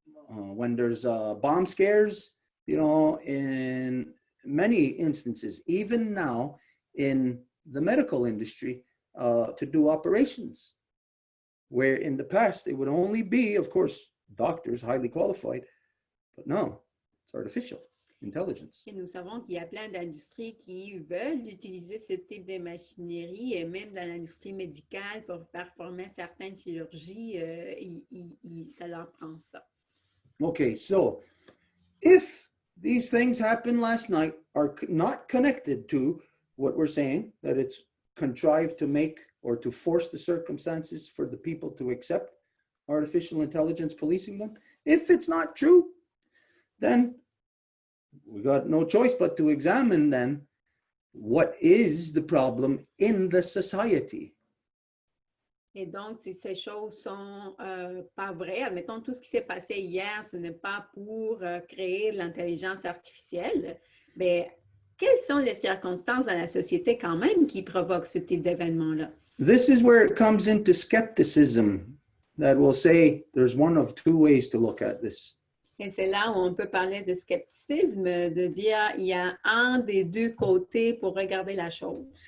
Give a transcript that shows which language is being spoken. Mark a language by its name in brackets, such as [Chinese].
[English] when there's bomb scares, you know, in many instances, even now in the medical industry, to do operations, where in the past it would only be, of course, doctors highly qualified, but no, it's artificial intelligence. [French] Et nous savons qu'il y a plein d'industries qui veulent utiliser ce type de machinerie et même dans l'industrie médicale pour performer certaines chirurgies, ça leur prend ça. [English] Okay, so if these things happened last night are not connected to what we're saying, that it's contrived to make or to force the circumstances for the people to accept artificial intelligence policing them, if it's not true, then we got no choice but to examine then what is the problem in the society. [French] Et donc, si ces choses sont pas vraies, admettons tout ce qui s'est passé hier, ce n'est pas pour créer de l'intelligence artificielle, mais quelles sont les circonstances dans la société quand même qui provoquent ce type d'événement-là? [English] This is where it comes into skepticism that will say there's one of two ways to look at this. [French] Et c'est là où on peut parler de scepticisme, de dire il y a un des deux côtés pour regarder la chose.